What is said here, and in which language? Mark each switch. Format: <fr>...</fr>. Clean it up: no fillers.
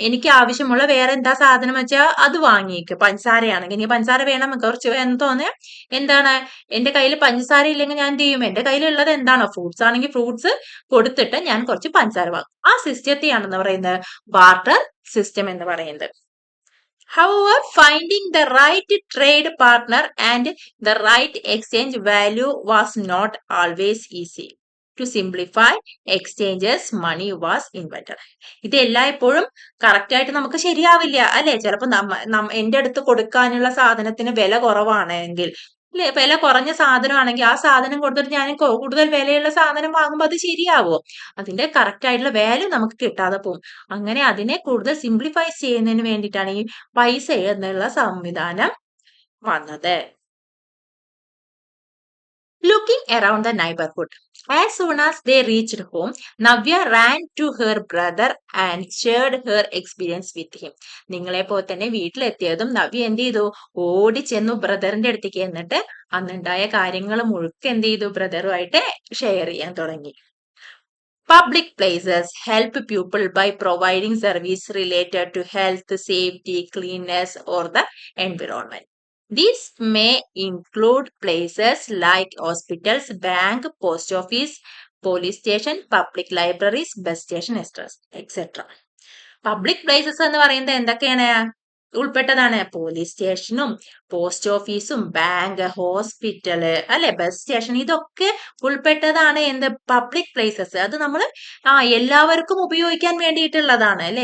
<ml>എനിക്ക് ആവശ്യമുള്ള വേറെ എന്താ സാധനം വെച്ചാൽ അത് വാങ്ങിക്കും. പഞ്ചസാരയാണെങ്കിൽ എനിക്ക് പഞ്ചസാര വേണം, കുറച്ച് എന്ന് തോന്നിയ എന്താണ്? എന്റെ കയ്യിൽ പഞ്ചസാര ഇല്ലെങ്കിൽ ഞാൻ എന്ത് ചെയ്യും? എന്റെ കയ്യിലുള്ളത് എന്താണോ? ഫ്രൂട്ട്സ് ആണെങ്കിൽ ഫ്രൂട്ട്സ് കൊടുത്തിട്ട് ഞാൻ കുറച്ച് പഞ്ചസാര വാങ്ങും. ആ സിസ്റ്റത്തെയാണെന്ന് പറയുന്നത് ബാർട്ടർ സിസ്റ്റം എന്ന് പറയുന്നത്.</ml> <en>However, finding the right trade partner and the right exchange value was not always easy. To simplify exchanges, money was invented.</en> <ml>ഇത് എല്ലായ്പ്പോഴും കറക്റ്റ് ആയിട്ട് നമുക്ക് ശരിയാവില്ല അല്ലെ? ചിലപ്പോൾ എന്റെ അടുത്ത് കൊടുക്കാനുള്ള സാധനത്തിന് വില കുറവാണെങ്കിൽ അല്ലെ? വില കുറഞ്ഞ സാധനമാണെങ്കിൽ ആ സാധനം കൊടുത്തിട്ട് ഞാൻ കൂടുതൽ വിലയുള്ള സാധനം വാങ്ങുമ്പോൾ അത് ശരിയാവോ? അതിന്റെ കറക്റ്റ് ആയിട്ടുള്ള വാല്യൂ നമുക്ക് കിട്ടാതെ പോകും. അങ്ങനെ അതിനെ കൂടുതൽ സിംപ്ലിഫൈ ചെയ്യുന്നതിന് വേണ്ടിയിട്ടാണ് ഈ പൈസ എന്നുള്ള സംവിധാനം വന്നത്.</ml> <en>Looking around the neighborhood. As soon as they reached home, Navya ran to her brother and shared her experience with him.</en> <ml>നിങ്ങളെ പോലെ തന്നെ വീട്ടിലെത്തിയതും നവ്യ എന്ത് ചെയ്തു? ഓടി ചെന്നു ബ്രദറിന്റെ അടുത്തേക്ക്. എന്നിട്ട് അന്നുണ്ടായ കാര്യങ്ങൾ മുഴുക്കെ എന്ത് ചെയ്തു? ബ്രദറുമായിട്ട് ഷെയർ ചെയ്യാൻ തുടങ്ങി.</ml> <en>Public places help people by providing service related to health, safety, cleanliness, or the environment. These may include places like hospitals, bank, post office, police station, public libraries, bus station, etc.</en> <ml>Public places എന്ന് പറയുന്നത് എന്തൊക്കെയാണ് ഉൾപ്പെട്ടതാണ്? Police സ്റ്റേഷനും post ഓഫീസും bank, hospital, അല്ലെ, bus station, ഇതൊക്കെ ഉൾപ്പെട്ടതാണ് എന്ത്? Public places. അത് നമ്മൾ എല്ലാവർക്കും ഉപയോഗിക്കാൻ വേണ്ടിയിട്ടുള്ളതാണ്, അല്ലെ?</ml>